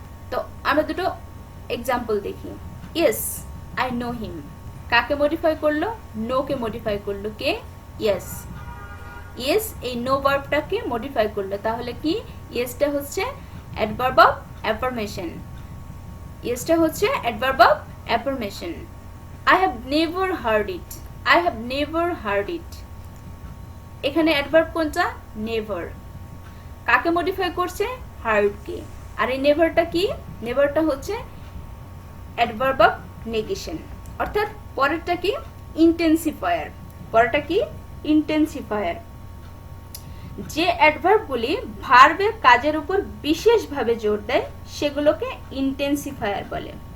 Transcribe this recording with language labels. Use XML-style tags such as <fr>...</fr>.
<bn>তো আমরা দুটো এক্সাম্পল দেখি।</bn> <en>yes, I know him,</en> <bn>কাকে মডিফাই করলো? নো কে মডিফাই করলো কে? ইয়েস। ইয়েস এই নো ভার্বটাকে মডিফাই করলো, তাহলে কি? ইয়েসটা হচ্ছে অ্যাডভার্ব অফ অ্যাফার্মেশন, ইয়েসটা হচ্ছে adverb of affirmation.</bn> <en>I have never heard it, I have never heard it,</en> <bn>এখানে অ্যাডভার্ব কোনটা? নেভার। কাকে মডিফাই করছে? হার্ড কে। আর এই নেভারটা কি? নেভারটা হচ্ছে অ্যাডভার্ব অফ নেগেশন, অর্থাৎ পরেরটা কি? ইন্টেন্সিফায়ার। পরেরটা কি? ইন্টেন্সিফায়ার। যে অ্যাডভার্বগুলি ভার্বের কাজের উপর বিশেষভাবে জোর দেয় সেগুলোকে ইন্টেন্সিফায়ার বলে।</bn>